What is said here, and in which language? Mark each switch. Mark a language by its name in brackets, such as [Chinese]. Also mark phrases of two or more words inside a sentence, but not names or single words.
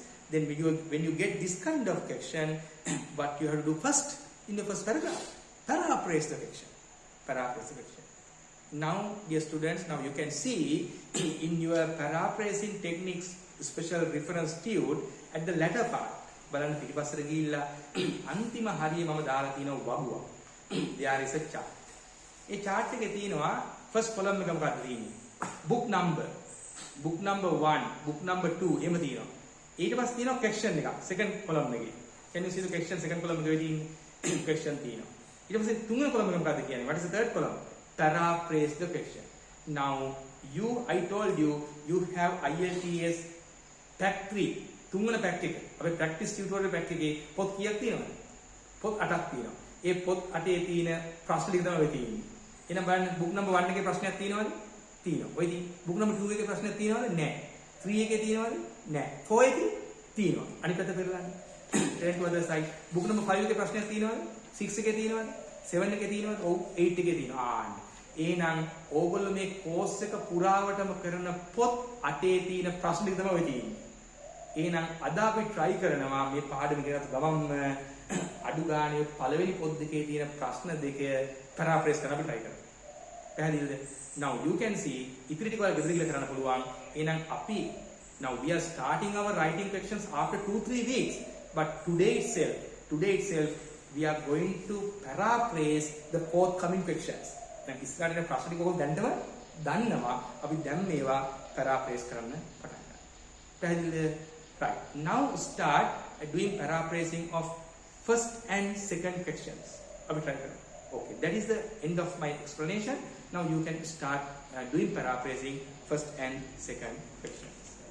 [English] Then when you get this kind of question, what you have to do first, in the first paragraph, paraphrase the question. Paraphrase the question. Now, dear students, now you can see in your paraphrasing techniques special reference tune at the latter part. [Sinhala] බලන්න පිටිපස්සට ගිහිල්ලා අන්තිම හරිය මම දාලා තියෙනවා වගුවක්. [English] There is a chart. [Sinhala] ඒ chart එකේ තියෙනවා [English] first column [Sinhala] එක මොකක්ද තියෙන්නේ? [English] Book number 1, book number 2 එහෙම තියෙනවා. [Sinhala] ඊට පස්සේ තියෙනවා question එකක් second column එකේ. [English] Can you see the question second column [Sinhala] එකේ තියෙන්නේ [English] question තියෙනවා. [Sinhala] ඊට පස්සේ තුන්වෙනි column එක මොකක්ද කියන්නේ? [English] What is the third column? Paraphrase the question. Now I told you have IELTS pack 3. [Sinhala] තුන්වෙනි පැක් එක අපේ [English] practice tutorial pack [Sinhala] එකේ පොත් කීයක් තියෙනවද? පොත් 8ක් තියෙනවා. ඒ පොත් 8 තියෙන ප්‍රශ්න ටික තමයි ඔය තියෙන්නේ. එහෙනම් බලන්න [English] book number [Sinhala] 1 එකේ ප්‍රශ්නයක් තියෙනවද? තියෙනවා. ඔය [English] book number [Sinhala] 2 එකේ ප්‍රශ්නයක් තියෙනවද? නැහැ. 3 එකේ තියෙනවද? නැහැ. 4 එකේ තියෙනවා. අනිත් පැත්ත පෙරලන්න. [English] turn to other side. book number [Sinhala] 5 එකේ ප්‍රශ්නයක් තියෙනවද? 6 එකේ තියෙනවද? 7 එකේ තියෙනවද? ඔව් 8 එකේ තියෙනවා. එහෙනම් ඕගොල්ලෝ මේ කෝස් එක පුරාවටම කරන පොත් 8 තියෙන ප්‍රශ්න ටික තමයි ඔය තියෙන්නේ. එහෙනම් අද අපි try කරනවා මේ පාඩම ගෙනත් ගමම්ම අඩු ගානේ පළවෙනි පොත් දෙකේ තියෙන ප්‍රශ්න දෙක paraphrase කරන්න අපි try කරමු. පැහැදිලිද? [English] Now you can see [Sinhala] ඉතිරි ටික ඔයාලා ගෙදර ගිහලා කරන්න පුළුවන්. එහෙනම් අපි [English] now we are starting our writing questions after 2-3 weeks, but today itself we are going to paraphrase the forthcoming questions. [Sinhala] දැන් ඉස්සරහට ප්‍රශ්න ටික ඔයගොල්ලෝ දැන්නම දන්නවා අපි දැන් මේවා paraphrase කරන්න පටන් ගන්නවා. පැහැදිලිද? [English] Right. Now start doing paraphrasing of first and second questions. Okay, that is the end of my explanation. Now you can start doing paraphrasing first and second questions.